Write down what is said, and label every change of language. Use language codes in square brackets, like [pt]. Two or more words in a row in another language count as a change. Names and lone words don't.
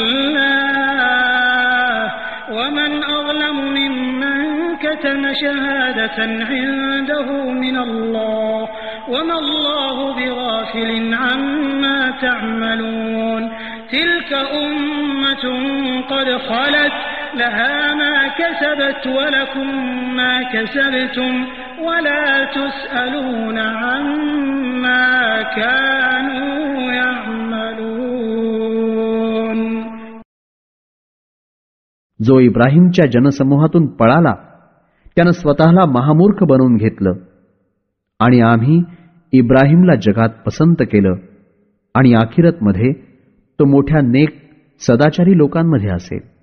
[ar] الله ومن أظلم ممن كتم شهادة عنده من الله وما الله بغافل عما تعملون تلك أمة قد خلت لها ما كسبت ولكم ما كسبتم ولا تسألون عما كانوا يعملون. [mr] जो इब्राहिमच्या जनसमूहातून पळाला त्यानं स्वतःला महामूर्ख बनवून घेतलं आणि आम्ही इब्राहिमला जगात पसंत केलं आणि आखिरतमध्ये तो मोठ्या नेक सदाचारी लोकांमध्ये असेल.